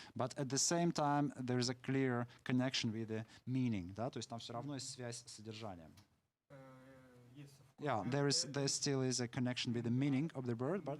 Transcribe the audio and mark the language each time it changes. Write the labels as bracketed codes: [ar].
[en] But at the same time, there is a clear connection with the meaning. [ru] Да? То есть там все равно есть связь с содержанием. [en] Yes, of course. Yeah, there still is a connection with the meaning of the word, but